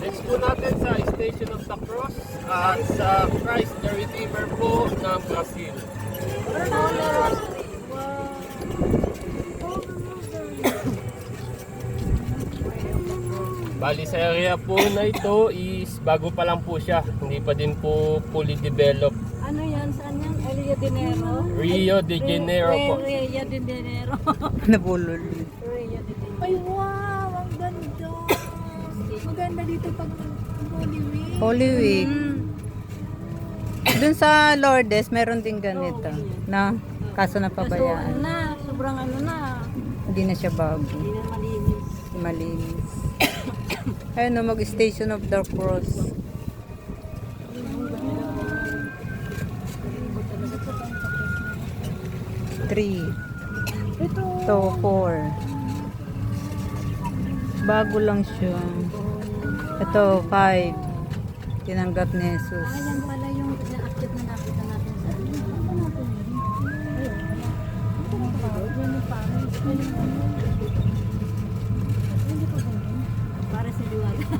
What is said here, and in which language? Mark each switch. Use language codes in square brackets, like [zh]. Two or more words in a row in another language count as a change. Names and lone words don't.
[tl] Next po natin sa Station of the Cross at sa Christ the Redeemer po ng Brazil. Bali sa area po na ito is bago pa lang po siya. Hindi pa din po [en] fully developed. [tl] Ano yan? Saan yan? Rio de Janeiro? Rio de Janeiro po. Rio de Janeiro. Nabulol. Rio de Janeiro. Ay, wow! Ang ganda! Maganda dito pag Holy Week. Holy Week. Dun sa Lourdes, meron din ganito. Na, kaso Kaso ano napabayaan. na, sobrang ano na. Hindi na siya bago. Hindi na malinis. Malinis. Ayun no, mag-Station of the Cross. Three. To 4. Bago lang siya. Ito, 5. Tinanggap ni Jesus. Ayan pala yung na-active na nakita natin sa para sa liwag.